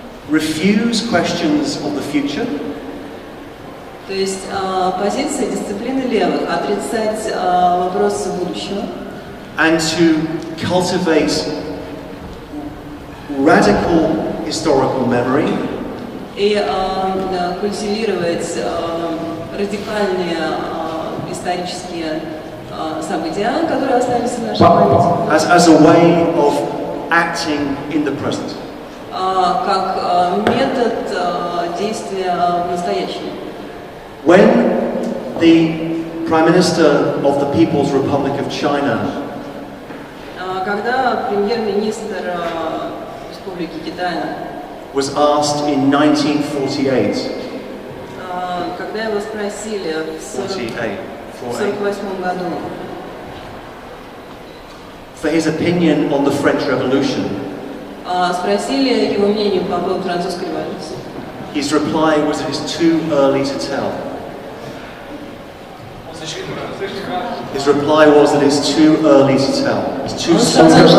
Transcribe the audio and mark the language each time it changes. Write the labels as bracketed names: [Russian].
[English] refuse questions of the future. [Russian] То есть позиция дисциплины левых – отрицать вопросы будущего. [English] And to cultivate radical historical memory. [Russian] И культивировать радикальные исторические события, которые остались в нашей памяти. [English] As a way of acting in the present. [Russian] Как метод действия в настоящем. [English] When the Prime Minister of the People's Republic of China [Russian] когда премьер-министр Республики Китая [English] was asked in 1948, [Russian] когда его спросили в 1948 году [English] for his opinion on the French Revolution, [Russian] спросили его мнение по поводу французской революции. [English] His reply was that it's too early to tell. His reply was that it's too early to tell. It's too soon.